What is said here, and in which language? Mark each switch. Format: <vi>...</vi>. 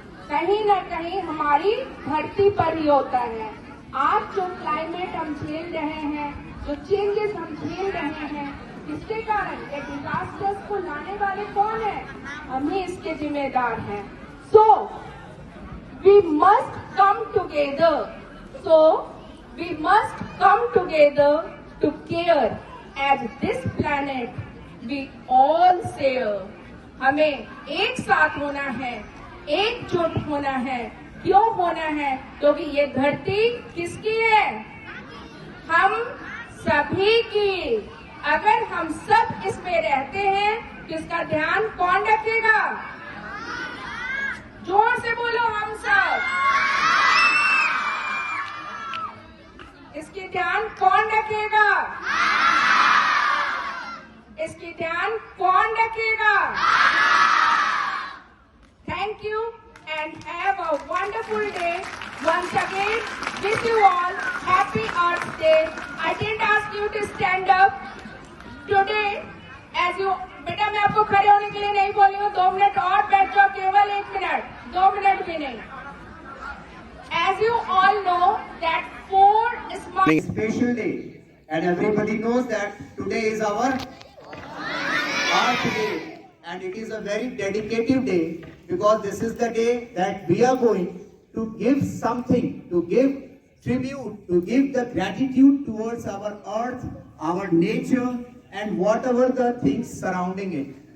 <hi>कहीं न कहीं हमारी धरती पर ही होता है। आज जो क्लाइमेट हम झेल रहे हैं, जो चेंजेस हम झेल रहे हैं, इसके कारण ये डिजास्टर्स को लाने वाले कौन है? हम ही इसके जिम्मेदार हैं।</hi> <en>So we must come together. So we must come together to care as this planet we all share.</en> <hi>हमें एक साथ होना है, एकजुट होना है। क्यों होना है? क्योंकि ये धरती किसकी है? हम सभी की। अगर हम सब इसमें रहते हैं तो इसका ध्यान कौन रखेगा? जोर से बोलो, हम सब। इसकी ध्यान कौन रखेगा? इसकी ध्यान कौन रखेगा?</hi> <en>Thank you and have a wonderful day. Once again, wish you all happy Earth Day. I didn't ask you to stand up today as you.</en> <hi>बेटा मैं आपको खड़े होने के लिए नहीं बोल रही हूँ। 2 मिनट और बैठ जाओ, केवल 1 मिनट, 2 मिनट भी नहीं।</hi> <en>As you all know that 4 small special day, and everybody knows that today is our Earth Day, and it is a very dedicated day because this is the day that we are going to give something, to give tribute, to give the gratitude towards our earth, our nature, and whatever the things surrounding it.</en>